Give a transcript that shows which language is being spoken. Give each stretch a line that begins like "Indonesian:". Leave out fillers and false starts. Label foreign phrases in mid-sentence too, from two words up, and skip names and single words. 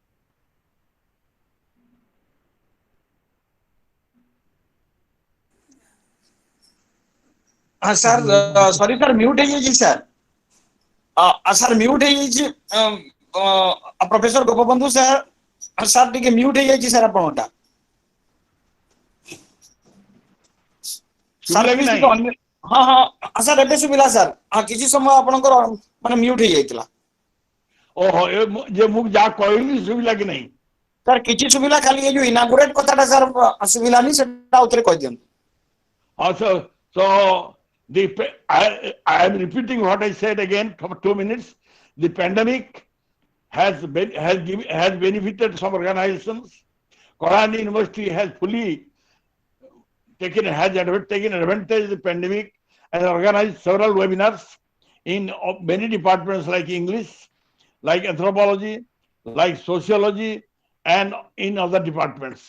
English: Sir, sorry sir, mute ହେଇଯାଇଛି sir. Sir, mute ହେଇଯାଇଛି Professor Gopabandhu sir. Sir,
Odia: ଟିକେ mute ହେଇଯାଇଛି sir ଆପଣଟା. Sir, ହଁ sir, ଏବେ ଶୁଭିଲା sir. କିଛି ସମୟ ଆପଣଙ୍କର ମାନେ mute ହେଇଯାଇଥିଲା. ଓହୋ ଯେ ମୁଁ ଯାହା କହିଲି ଶୁଭିଲା କି ନାହିଁ? Sir, କିଛି ଶୁଭିଲା, ଖାଲି ଏ ଯୋଉ inaugurate କଥାଟା sir ଶୁଭିଲାନି, ସେଟା ଆଉଥରେ କହିଦିଅନ୍ତୁ.
English: So I am repeating what I said again for 2 minutes. The pandemic has benefited some organizations. Kalahandi University has fully taken advantage of the pandemic and organized several webinars in many departments like English, like anthropology, like sociology, and in other departments.